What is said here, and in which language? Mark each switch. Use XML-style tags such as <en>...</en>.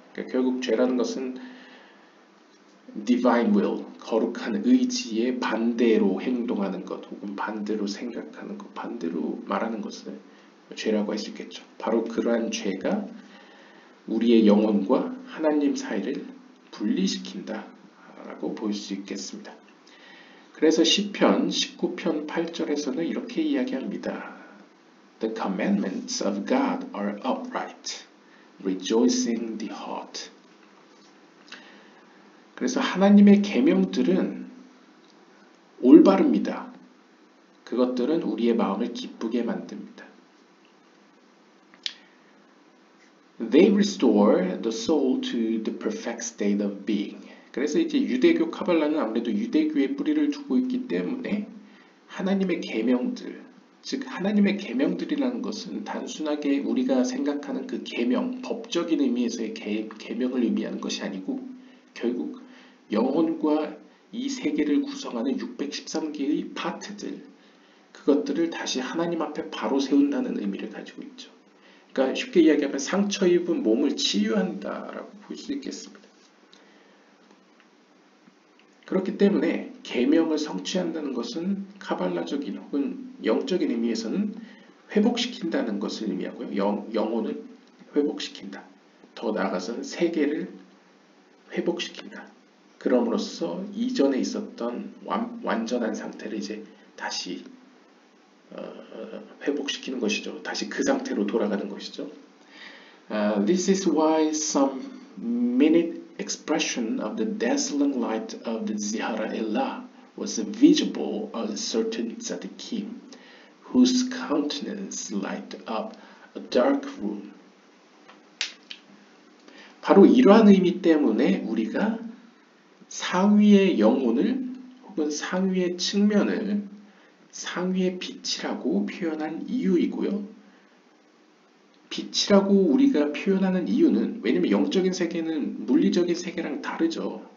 <ko>그러니까 결국 죄라는 것은 divine will, 거룩한 의지에 반대로 행동하는 것 혹은 반대로 생각하는 것, 반대로 말하는 것을 죄라고 할 수 있겠죠. 바로 그러한 죄가 우리의 영혼과 하나님 사이를 분리시킨다 라고 볼 수 있겠습니다. 그래서 시편 19편 8절에서는 이렇게 이야기합니다.</ko> <en>The commandments of God are upright, rejoicing the heart.</en> <ko>그래서 하나님의 계명들은 올바릅니다. 그것들은 우리의 마음을 기쁘게 만듭니다.</ko> <en>They restore the soul to the perfect state of being.</en> <ko>그래서 이제 유대교 카발라는 아무래도 유대교의 뿌리를 두고 있기 때문에 하나님의 계명들, 즉 하나님의 계명들이라는 것은 단순하게 우리가 생각하는 그 계명, 법적인 의미에서의 계명을 의미하는 것이 아니고 결국 영혼과 이 세계를 구성하는 613개의 파트들, 그것들을 다시 하나님 앞에 바로 세운다는 의미를 가지고 있죠. 그러니까 쉽게 이야기하면 상처 입은 몸을 치유한다라고 볼 수 있겠습니다. 그렇기 때문에 계명을 성취한다는 것은 카발라적인 혹은 영적인 의미에서는 회복시킨다는 것을 의미하고요. 영혼을 회복시킨다. 더 나아가서는 세계를 회복시킨다. 그럼으로써 이전에 있었던 완전한 상태를 이제 다시 회복시키는 것이죠. 다시 그 상태로 돌아가는 것이죠.</ko> <en>This is why some minute expression of the dazzling light of the Zihara Elah was visible on a certain tzaddikim, whose countenance lighted up a dark room.</en> <ko>바로 이러한 의미 때문에 우리가 상위의 영혼을 혹은 상위의 측면을 상위의 빛이라고 표현한 이유이고요. 빛이라고 우리가 표현하는 이유는 왜냐면 영적인 세계는 물리적인 세계랑 다르죠.</ko>